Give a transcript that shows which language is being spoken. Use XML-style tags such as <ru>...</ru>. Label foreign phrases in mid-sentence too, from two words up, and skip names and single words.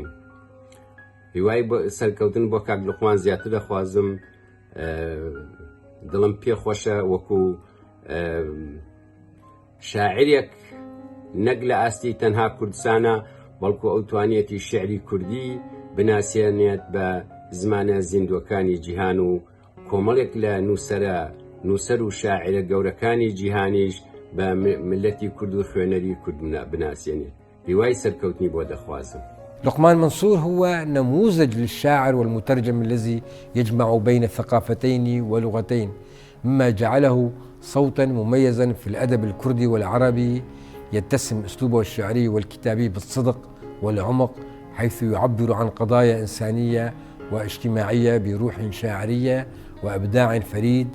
<ckb>هیوای سەرکەوتن بۆ کاک لوقمان زیاتر دەخوازم، دڵم پێ خۆشە وەکو شاعرێک نەک لە ئاستی تەنها کوردستانە، بەڵکو ئەو توانێتی شعری کوردی بناسیێنێت بە زمانە زیندوەکانی جیهان و کۆمەڵێک لە نووسەر و شاعرە گەورەکانی جیهانیش بە ملەتی کورد و خوێنەری کورد بناسیێنێت. هیوای سەرکەوتنی بۆ دەخوازم.</ckb> <ar>لقمان منصور هو نموذج للشاعر والمترجم الذي يجمع بين ثقافتين ولغتين، مما جعله صوتا مميزا في الأدب الكردي والعربي، يتسم أسلوبه الشعري والكتابي بالصدق والعمق، حيث يعبر عن قضايا إنسانية واجتماعية بروح شاعرية وإبداع فريد.</ar>